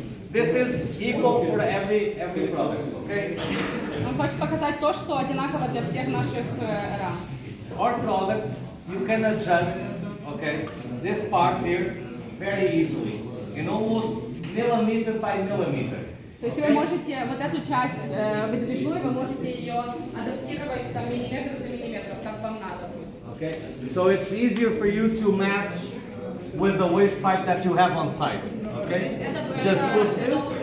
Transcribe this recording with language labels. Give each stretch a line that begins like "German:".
English: This is equal for every product, okay?
Russian: Он хочет показать то, что одинаково для всех наших рам.
English: Our product, you can adjust, okay, this part here very easily, in almost millimeter by millimeter.
Russian: То есть вы можете вот эту часть выдвижную, вы можете ее адаптировать там миллиметр за миллиметром, как вам надо.
English: Okay, so it's easier for you to match with the waste pipe that you have on site. Okay, just push this.